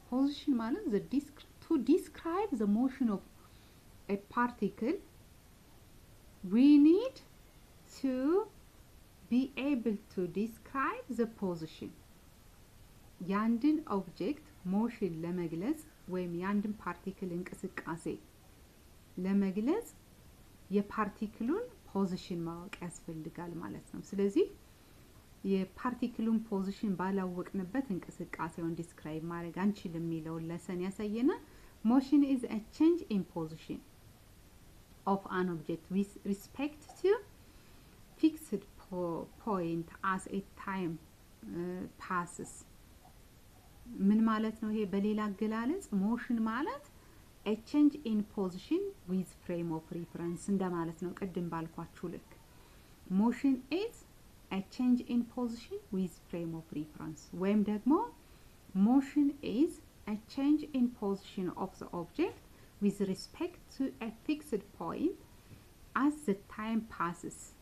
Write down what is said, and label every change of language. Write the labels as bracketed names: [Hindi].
[Amharic] ፖዚሽን ማለት [English] to describe the motion of a particle we need to be able to describe the position. [Amharic] ያንድን ኦብጀክት ሞሽን ለመግለጽ ወይም ያንድን ፓርቲክል እንቅስቃሴ ለመግለጽ የፓርቲክሉን ፖዚሽን ማወቅ ያስፈልጋል ማለት ነው። ስለዚህ የፓርቲክሉን ፖዚሽን ባላወቅንበት እንቅስቃሴውን ዲስክራይብ ማድረግ አንችልም የሚለውን ለሰን ያሳየናል። ሞሽን [English] is a change in position of an object with respect to fixed point as a time passes. [Amharic] ምን ማለት ነው ይሄ? በሌላ አገላለጽ ሞሽን ማለት [English] a change in position with frame of reference [Amharic] እንደማለት ነው። ቅድም ባልኳችሁ ልክ [English] motion is a change in position with frame of reference ወይም ደግሞ motion is a change in position of the object with respect to a fixed point as the time passes.